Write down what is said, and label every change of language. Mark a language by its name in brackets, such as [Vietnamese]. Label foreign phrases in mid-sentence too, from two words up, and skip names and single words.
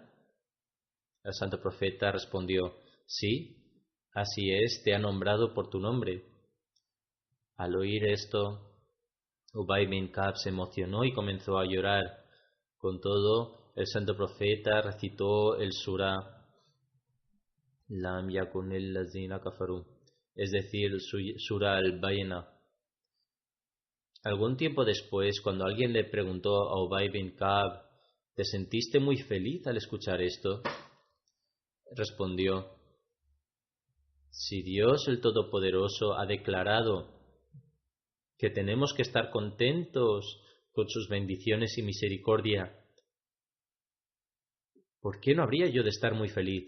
[Spanish] El santo profeta respondió: sí, así es, te ha nombrado por tu nombre. Al oír esto, Ubay bin Ka'b se emocionó y comenzó a llorar. Con todo, el santo profeta recitó el surah [Arabic] لم يكن الذين كفروا, [Spanish] es decir, surah al-Bayna. Algún tiempo después, cuando alguien le preguntó a Ubay bin Ka'b: ¿te sentiste muy feliz al escuchar esto? Respondió: si Dios el Todopoderoso ha declarado que tenemos que estar contentos con sus bendiciones y misericordia, ¿por qué no habría yo de estar muy feliz?